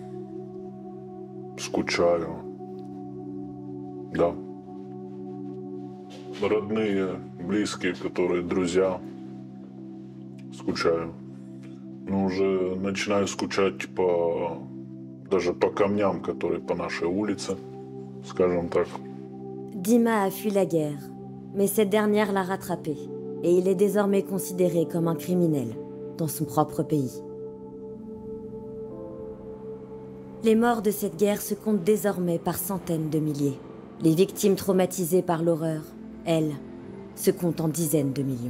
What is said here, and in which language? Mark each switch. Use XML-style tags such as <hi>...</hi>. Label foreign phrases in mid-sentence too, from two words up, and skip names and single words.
<ru>Скучаю. Да. Родные, близкие, которые друзья. Скучаю. Но уже начинаю скучать, типа, даже по камням, которые по нашей улице, скажем так.</ru> <fr>Dima a fui la guerre, mais cette dernière l'a rattrapé, et il est désormais considéré comme un criminel dans son propre pays. Les morts de cette guerre se comptent désormais par centaines de milliers. Les victimes traumatisées par l'horreur, elles, se comptent en dizaines de millions.</fr>